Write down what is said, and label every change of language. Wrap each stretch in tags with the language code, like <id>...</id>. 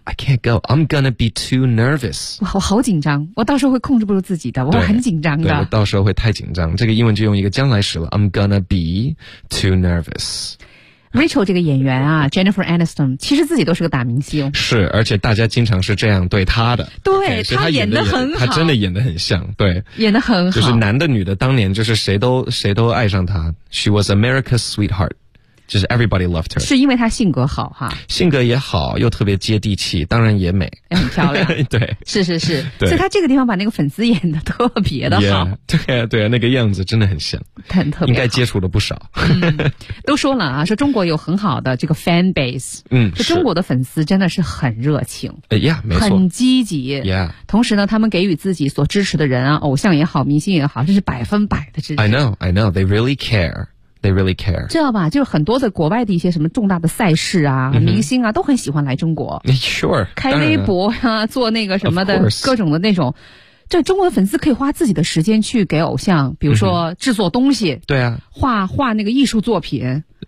<en>I can't go， I'm gonna be too nervous。</en> <zh>我好紧张，我到时候会控制不住自己的，我很紧张的。对，我到时候会太紧张。这个英文就用一个将来时了 ，</zh> <en>I'm gonna be too nervous。</en> <zh>Rachel 这个演员啊 ，Jennifer Aniston， 其实自己都是个大明星。是，而且大家经常是这样对她的。对，她演得很好，她真的演得很像，对，演得很好。就是男的女的，当年就是谁都爱上她。</zh> <en>She was America's sweetheart，</en> <zh>就是</zh> <en>everybody loved her。</en> <zh>是因为她性格好哈？性格也好，又特别接地气，当然也美，也很漂亮。对，是是是，对，所以她这个地方把那个粉丝演得特别的好。 Yeah, 对啊，对啊，那个样子真的很像。很特别，应该接触了不少。都说了啊，说中国有很好的这个 fan base，是中国的粉丝真的是很热情，哎呀，没错，很积极，同时呢，他们给予自己所支持的人啊，偶像也好，明星也好，这是百分百的支持。</zh> <en>I know, they really care, they really care。</en> <zh>知道吧？就是很多的国外的一些什么重大的赛事啊，明星啊，都很喜欢来中国</zh> <en>，sure，</en> <zh>开微博啊，做那个什么的，各种的那种。这中国的粉丝可以花自己的时间去给偶像比如说制作东西、对啊画那个艺术作品</zh>